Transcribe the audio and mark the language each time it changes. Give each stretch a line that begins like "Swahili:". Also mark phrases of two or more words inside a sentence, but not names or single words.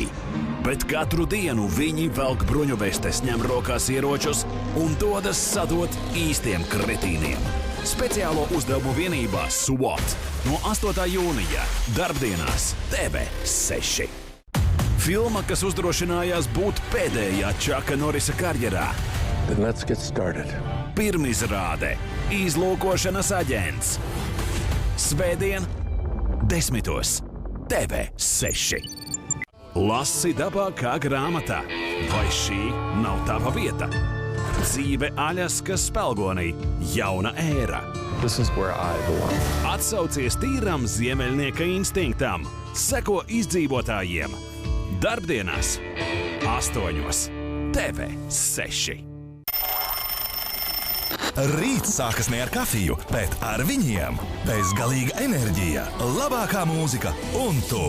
Latvian: Bet katru dienu viņi velk bruņuvestes, ņem rokās ieročus un dodas sadot īstiem kretīniem. Speciālo uzdevumu vienībā SWAT no 8. jūnija darbdienās TV6. Filma, kas uzdrošinājās būt pēdējā Čaka Norisa karjerā.
English: Then let's get started.
Latvian: Pirmizrāde Izlūkošanas aģents. Svētdien 10. TV6. Lasi dabā kā grāmatā. Vai šī nav tava vieta? Dzīve Aļaskas spēlgonī. Jauna ēra.
English: This is where I belong.
Latvian: Atsaucies tīram ziemeļnieka instinktam. Seko izdzīvotājiem. Darbdienās 8. TV6. Rīts sākas ne ar kafiju, bet ar viņiem. Bezgalīga enerģija, labākā mūzika un tu.